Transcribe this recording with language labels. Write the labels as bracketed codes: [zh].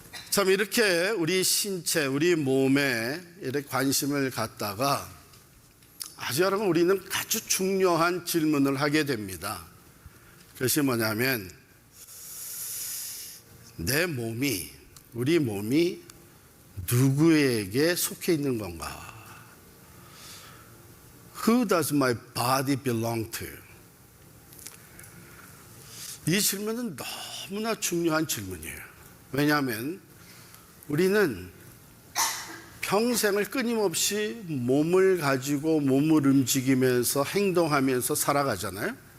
[ko] 참 이렇게 우리 신체, 우리 몸에 이렇게 관심을 갖다가 여러분 우리는 아주 중요한 질문을 하게 됩니다. 그것이 뭐냐면 내 몸이, 우리 몸이 누구에게 속해 있는 건가? [en] Who does my body belong to? [ko] 이 질문은 너무나 중요한 질문이에요. 왜냐하면 우리는 평생을 끊임없이 몸을 가지고 몸을 움직이면서 행동하면서 살아가잖아요.